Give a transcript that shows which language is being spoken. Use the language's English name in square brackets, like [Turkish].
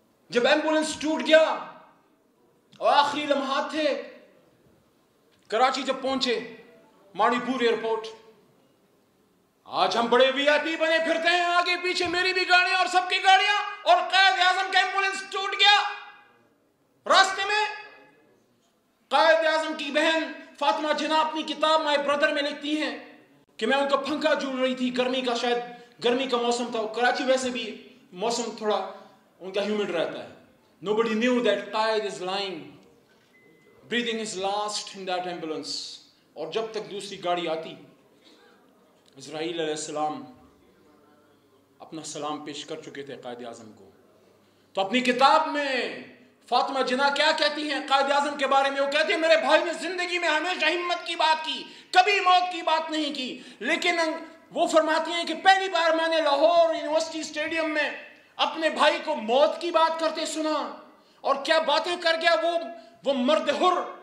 [Urdu] جب ایمبولنس ٹوٹ گیا اور آخری لمحات تھے, کراچی جب پہنچے, ماڑی پور ایئرپورٹ, آج ہم بڑے وی آئی پی بنے پھرتے ہیں, آگے پیچھے میری بھی گاڑیاں اور سب کی گاڑیاں, اور قائد اعظم کا ایمبولنس ٹوٹ گیا راستے میں. قائد اعظم کی بہن فاطمہ جناح اپنی کتاب مائی بردر میں لکھتی ہیں کہ میں ان کا پنکھا جھول رہی تھی, گرمی کا, شاید گرمی کا موسم تھا. کراچی ویسے بھی موسم تھوڑا ان کا ہیومڈ رہتا ہے. [English] Nobody knew that Qaid is lying, breathing his last in that ambulance. [Urdu] اور جب تک دوسری گاڑی آتی, اسرائیل علیہ السلام اپنا سلام پیش کر چکے تھے قائد اعظم کو. تو اپنی کتاب میں فاطمہ جناح کیا کہتی ہیں قائد اعظم کے بارے میں؟ وہ کہتی ہیں میرے بھائی نے زندگی میں ہمیشہ ہمت کی بات کی، کبھی موت کی بات نہیں کی، لیکن وہ فرماتی ہیں کہ پہلی بار میں نے لاہور یونیورسٹی اسٹیڈیم میں اپنے بھائی کو موت کی بات کرتے سنا، اور کیا باتیں کر گیا وہ مرد حر.